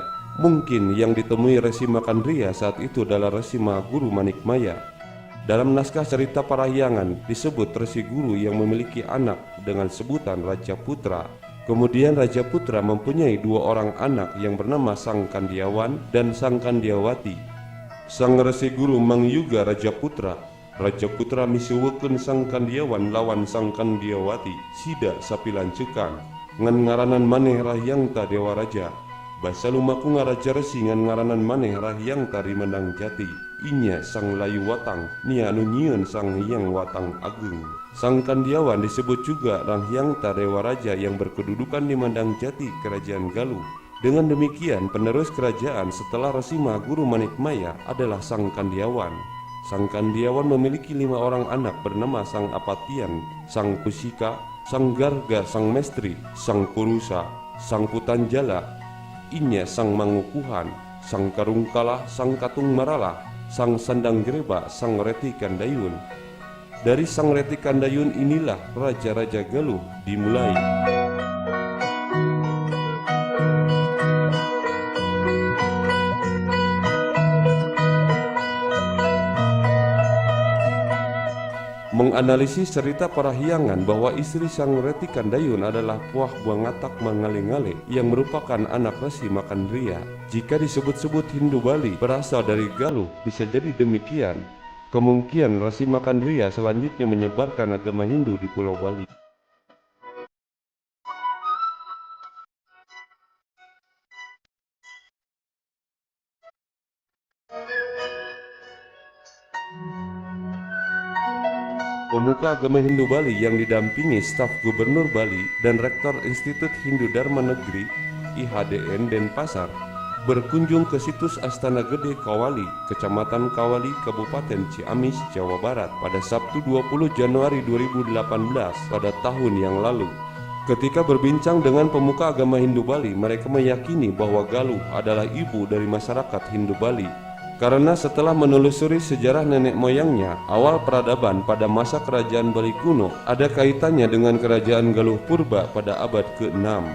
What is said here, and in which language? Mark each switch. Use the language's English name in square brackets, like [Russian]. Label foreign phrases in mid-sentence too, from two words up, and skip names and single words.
[Indonesian] Mungkin yang ditemui Resi Makandriya saat itu adalah Resi Mahaguru Manikmaya. Dalam naskah Cerita Parahyangan disebut Resi Guru yang memiliki anak dengan sebutan Raja Putra. Kemudian Raja Putra mempunyai dua orang anak yang bernama Sang Kandiawan dan Sang Kandiawati. [Sundanese] Sang Resi Guru mangyuga Raja Putra. Raja Putra misuwukeun Sang Kandiawan lawan Sang Kandiawati sida sapilancekan ngan ngaranan maneh Rahyangta Dewa Raja. Basa lumaku ngaraja resi ngan ngaranan maneh Rahyangta di Medang Jati. Inya Sang Layu Watang nia anu nyieun Sang Hyang Watang Agung. [Indonesian] Sang Kandiawan disebut juga Rahyangta Dewa Raja yang berkedudukan di Medang Jati kerajaan Galuh. Dengan demikian penerus kerajaan setelah Resi Mahaguru Manikmaya adalah Sang Kandiawan. Sang Kandiawan memiliki 5 orang anak bernama Sang Apatian, Sang Kusika, Sang Garga, Sang Mestri, Sang Purusa, Sang Putanjala, Inya Sang Mangukuhan, Sang Karungkala, Sang Katung Marala, Sang Sandang Greba, Sang Reti Kandayun. Dari Sang Reti Kandayun inilah Raja-Raja Galuh dimulai. Menganalisis cerita Parahyangan bahwa istri Sang Reti Kandayun adalah Puah Buangatak Mengale-ngale yang merupakan anak Resi Makandriya. Jika disebut-sebut Hindu Bali berasal dari Galuh, bisa jadi demikian. Kemungkinan Resi Makandriya selanjutnya menyebarkan agama Hindu di Pulau Bali. Pemuka agama Hindu Bali yang didampingi staf Gubernur Bali dan Rektor Institut Hindu Dharma Negeri IHDN Denpasar berkunjung ke situs Astana Gede Kawali, Kecamatan Kawali, Kabupaten Ciamis, Jawa Barat pada Sabtu 20 Januari 2018 pada tahun yang lalu. Ketika berbincang dengan pemuka agama Hindu Bali, mereka meyakini bahwa Galuh adalah ibu dari masyarakat Hindu Bali. Karena setelah menelusuri sejarah nenek moyangnya, awal peradaban pada masa kerajaan Bali kuno ada kaitannya dengan kerajaan Galuh Purba pada abad ke-6.